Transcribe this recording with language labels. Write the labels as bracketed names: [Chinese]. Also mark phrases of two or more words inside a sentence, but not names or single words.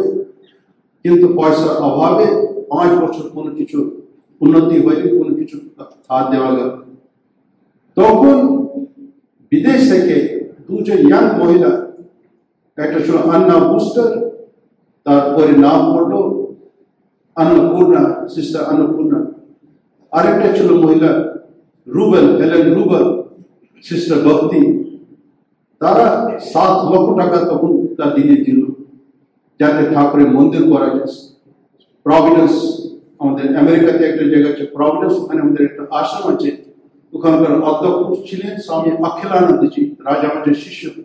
[Bangla] কিন্তু পয়সার অভাবে 5 বছর কোনো কিছু উন্নতি হয়নি, কোনো কিছু হাত দেওয়া গেল। তখন বিদেশ থেকে 2জন ইয়াং মহিলা, একটা ছিল আন্না বুস্টার, তারপরে নাম পড়লো अन्नपूर्णा, सिस्टर अन्नपूर्णा, আরেকটা ছিল মহিলা হেলেন রুবেল, সিস্টার ভক্তি। তারা 7 লক্ষ টাকা তখন তার দিনে দিল যাতে ঠাকুরের মন্দির করা যায়। প্রভিডেন্স, আমাদের আমেরিকাতে একটা জায়গা আছে প্রভিডেন্স, ওখানে আমাদের একটা আশ্রম আছে, ওখানকার অধ্যক্ষ ছিলেন স্বামী অখিলানন্দজি, রাজামাঝের শিষ্য।